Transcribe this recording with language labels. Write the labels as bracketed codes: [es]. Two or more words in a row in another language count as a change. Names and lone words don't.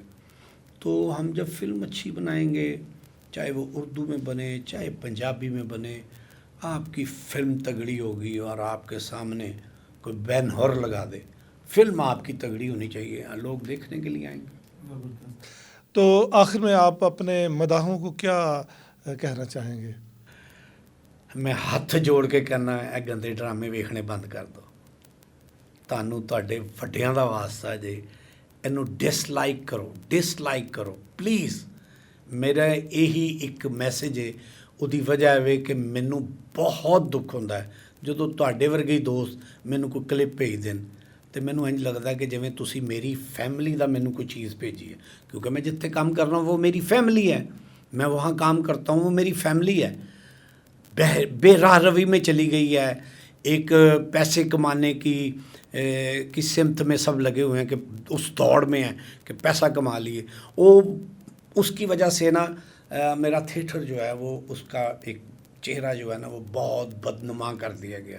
[ur] تو ہم جب فلم اچھی بنائیں گے, چاہے وہ اردو میں بنے چاہے پنجابی میں بنے, آپ کی فلم تگڑی ہوگی اور آپ کے سامنے کوئی بین ہور لگا دے, فلم آپ کی تگڑی ہونی چاہیے, لوگ دیکھنے کے لیے آئیں گے. تو آخر میں آپ اپنے مداحوں کو کیا کہنا چاہیں گے؟ [pa] میں ہاتھ جوڑ کے کہنا ہے, گندے ڈرامے ویکھنے بند کر دو. تانوں تواڈے وڈیاں دا واسطہ جے, اینوں ڈسلائک کرو پلیز. [ur] میرا یہی ایک میسج ہے, [pa] ਉਹਦੀ ਵਜ੍ਹਾ ਹੈ ਕਿ ਮੈਨੂੰ ਬਹੁਤ ਦੁੱਖ ਹੁੰਦਾ ਹੈ ਜਦੋਂ ਤੁਹਾਡੇ ਵਰਗੇ ਹੀ ਦੋਸਤ ਮੈਨੂੰ ਕੋਈ ਕਲਿੱਪ ਭੇਜ ਦੇਣ ਤੇ ਮੈਨੂੰ ਇੰਝ ਲੱਗਦਾ ਕਿ ਜਿਵੇਂ ਤੁਸੀਂ ਮੇਰੀ ਫੈਮਿਲੀ ਦਾ ਮੈਨੂੰ ਕੋਈ ਚੀਜ਼ ਭੇਜੀ ਹੈ, ਕਿਉਂਕਿ ਮੈਂ ਜਿੱਥੇ ਕੰਮ ਕਰ [ur] رہا ہوں وہ میری فیملی ہے، میں وہاں کام کرتا ہوں وہ میری فیملی ہے. بے راہ روی میں چلی گئی ہے، ایک پیسے کمانے کی سمت میں سب لگے ہوئے ہیں کہ اس دوڑ میں ہیں کہ پیسہ کما لیے. وہ اس کی وجہ سے نا میرا تھیٹر جو ہے وہ اس کا ایک چہرہ جو ہے نا وہ بہت بدنما کر دیا گیا.